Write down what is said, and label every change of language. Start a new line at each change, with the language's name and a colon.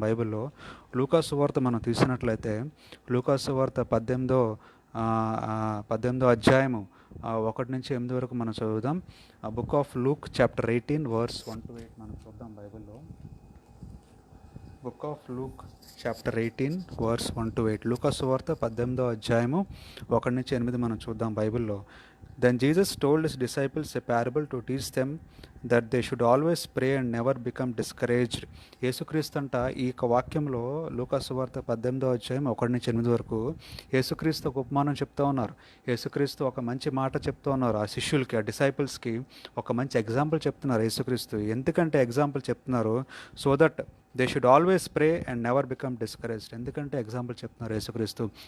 Telugu: బైబిల్లో లూకా సువార్త మనం తీసినట్లయితే లూకా సువార్త 18వ అధ్యాయము 1-8 వరకు మనం చదువుదాం.
English: book of Luke chapter 18 verse 1-8
Telugu: మనం చూద్దాం బైబిల్లో.
English: Book of Luke chapter 18 verse 1-8.
Telugu: లూకా సువార్త 18వ అధ్యాయము 1-8 మనం చూద్దాం బైబిల్లో.
English: Then Jesus told his disciples a parable to teach them that they should always pray and never become discouraged.
Telugu: యేసుక్రీస్తు అంట ఈ వాక్యంలో లూకా సువార్త 18వ అధ్యాయం 1-8 వరకు యేసుక్రీస్తు ఒక ఉపమానం చెప్తూ ఉన్నారు. యేసుక్రీస్తు ఒక మంచి మాట చెప్తూ ఉన్నారు. ఆ శిష్యులకి, ఆ డిసైపుల్స్కి ఒక మంచి ఎగ్జాంపుల్ చెప్తున్నారు యేసుక్రీస్తు. ఎందుకంటే ఎగ్జాంపుల్ చెప్తున్నారు?
English: So that they should always pray and never become discouraged.
Telugu: ఎందుకంటే ఎగ్జాంపుల్ చెప్తున్నారు యేసుక్రీస్తు.